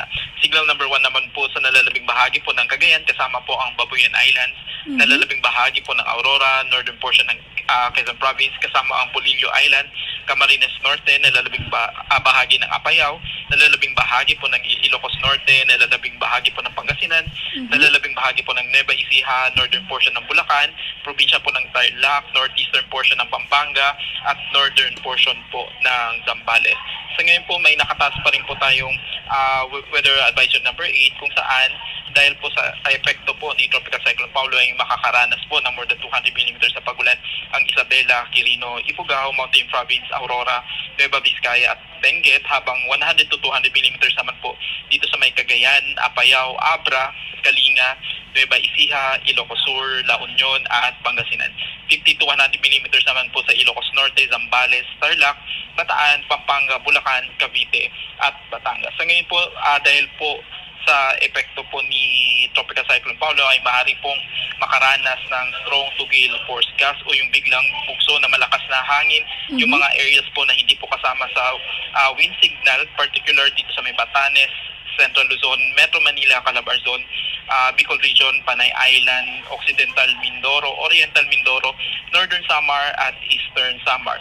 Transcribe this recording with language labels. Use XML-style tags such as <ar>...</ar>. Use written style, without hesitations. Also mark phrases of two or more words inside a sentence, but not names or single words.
<en>Signal number</en> <tl>1 naman po sa nalalabing bahagi po ng Cagayan, kasama po ang Babuyan Islands, nalalabing bahagi po ng Aurora,</tl> <en>northern portion</en> <tl>ng Quezon Province, kasama ang Polillo Island, Camarines Norte, nalalabing bahagi ng Apayao, nalalabing bahagi po ng Ilocos Norte, nalalabing bahagi po ng Pangasinan, nalalabing bahagi po ng Nueva Ecija,</tl> <en>northern portion</en> <tl>ng Bulacan, probinsya po ng Tarlac,</tl> <en>northeastern portion</en> <tl>ng Pampanga, at</tl> <en>northern portion</en> <tl>po ng Zambales. Sa ngayon po, may nakataas pa rin po tayong</tl> <en>weather advisory number</en> <tl>8 kung saan dahil po sa epekto po ni Tropical Cyclone Paulo ay makakaranas po ng</tl> <en>more than</en> <tl>200 mm sa pagulan ang Isabela, Quirino, Ifugao, Mountain Province, Aurora, Nueva Vizcaya at Benguet, habang 100 to 200 mm naman po dito sa may Cagayan, Apayao, Abra, Kalinga, Nueva Ecija, Ilocos Sur, La Union at Pangasinan. 50 to 100 mm naman po sa Ilocos Norte, Zambales, Tarlac, Bataan, Pampanga, Bulacan, Cavite at Batangas. Sa ngayon po, dahil po sa epekto po ni Tropical Cyclone Paulo ay maaari pong makaranas ng</tl> <en>strong to gale force gust</en> <tl>o yung biglang bugso na malakas na hangin. Yung mga areas po na hindi po kasama sa</tl> <en>wind signal,</en> <tl>particular dito sa may Batanes, Central Luzon, Metro Manila, Calabar Zone, Bicol Region, Panay Island, Occidental Mindoro, Oriental Mindoro, Northern Samar at Eastern Samar.</tl>